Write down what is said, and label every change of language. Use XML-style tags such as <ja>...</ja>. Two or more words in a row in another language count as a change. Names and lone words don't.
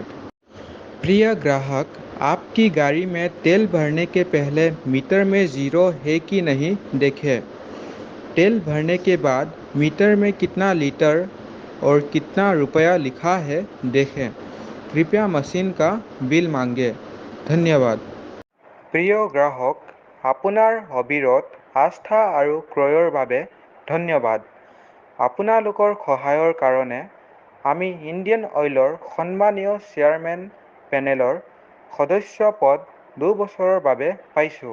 <hi>प्रिय ग्राहक, आपकी गाड़ी में तेल भरने के पहले मीटर में ज़ीरो है कि नहीं देखें। तेल भरने के बाद मीटर में कितना लीटर और कितना रुपया लिखा है देखें। कृपया मशीन का बिल मांगें। धन्यवाद।</hi> <as>প্ৰিয় গ্ৰাহক, আপোনাৰ অবিৰত আস্থা আৰু ক্ৰয়ৰ বাবে ধন্যবাদ। আপোনালোকৰ সহায়ৰ কাৰণে আমি ইণ্ডিয়ান অইলৰ সন্মানীয়</as> <en>chairman panel</en> <as>সদস্য পদ 2 বছৰৰ বাবে পাইছোঁ।</as>